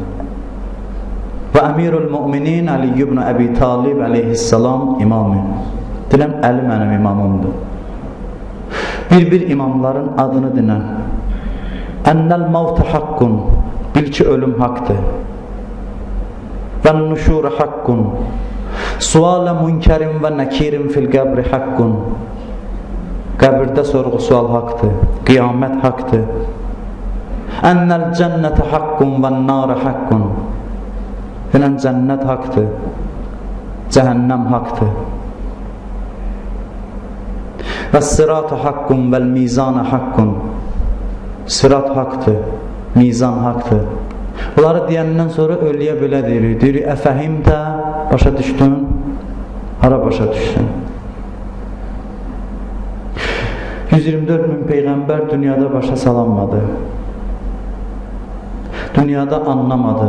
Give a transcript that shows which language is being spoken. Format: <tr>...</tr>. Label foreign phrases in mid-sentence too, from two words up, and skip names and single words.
<az>Və</az> <ar>أمير المؤمنين</ar> <az>Ali ibn Əbi Talib aleyhissalam imamı. Dinən Əli mənim imamımdır. Bir imamların adını dinən.</az> <ar>أن الموت حق.</ar> <az>Bil ki ölüm haqdır.</az> <ar>وَالنُّشُورَ حَقٌّ سُوَالَ مُنْكَرٍ وَنَكِيرٍ فِي الْقَبْرِ حَقٌّ</ar> <az>Qəbirdə sorğu sual haqdır, qiyamət haqdır.</az> <ar>أن الجنة حق والنار حق.</ar> <tr>Filan cennet haktır, cehennem haktır.</tr> <ar>والصراط حق والميزان حق.</ar> <tr>Sırat haktır, mizan haktır.</tr> <az>Bunları deyəndən sonra ölüyə belə deyirik. Deyirik, əfəhim də başa düşdün, hara başa düşdün? 124 min Peyğəmbər dünyada başa salanmadı. Dünyada anlamadı.</az>